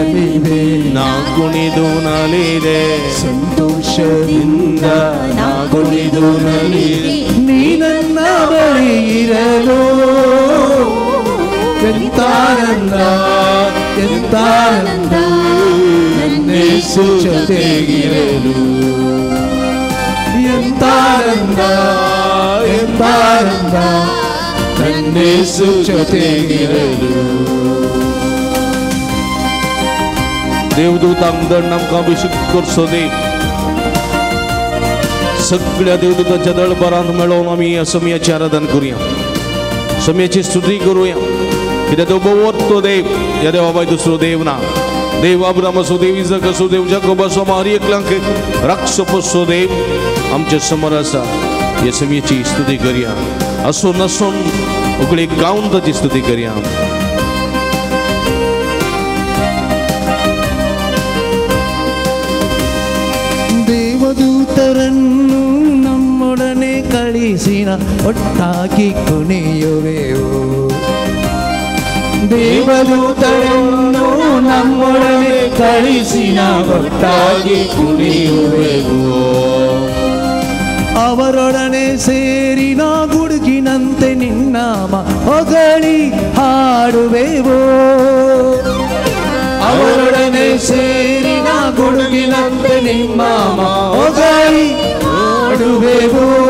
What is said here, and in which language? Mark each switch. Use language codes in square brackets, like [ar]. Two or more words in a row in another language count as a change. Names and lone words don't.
[kn] ನಲಿದೆ ಸಂತೋಷದಿಂದ ನಾ ಕುಣಿದು ನಲಿದೆ ನೀ ನನ್ನ ಬಳಿ ಇರಲು ಎಂತಾನಂದ ಎಂತಾನಂದ ನನ್ನೇಸು ಜೊತೆಗಿರಲು ಎಂತಾನಂದ ಎಂತಾನಂದ ನನ್ನೇಸು ಜೊತೆಗಿರಲು [kok] देवदूतांक दळ आमकां अभिषेक करचो दे सगळ्या देवदूतांच्या दळबरांत मेळोवन आमी ह्या समयाची आराधना करुया समयाची स्तुती करुया कित्याक तो बवरतो देव ह्या देवा भायर दुसरो देव ना देव अब्रामाचो देव इजाकाचो देव जाकोबाचो हर एकल्यांक राखचो पडचो देव आमचे समोर आसा ह्या समयाची स्तुती करुया हसून नासून उगडी गावन ताची स्तुती करुया [kn] ದೇವದೂತರನ್ನು ನಮ್ಮೊಡನೆ ಕಳಿಸಿನ ಒಟ್ಟಾಗಿ ಕುಣಿಯುವೆವು ದೇವದೂತರನ್ನು ನಮ್ಮೊಡನೆ ಕಳಿಸಿನ ಒಟ್ಟಾಗಿ ಕುಣಿಯುವೆವು ಅವರೊಡನೆ ಸೇರಿನ ಗುಡುಗಿನಂತೆ ನಿನ್ನಾಮ ಹೊಗಳಿ ಹಾಡುವೆವು ಅವರೊಡನೆ ಸೇರಿನ ಗುಡುಗಿನಂತೆ ನಿನ್ನಾಮ ಹೊಗಳಿ ಹಾಡುವೆವು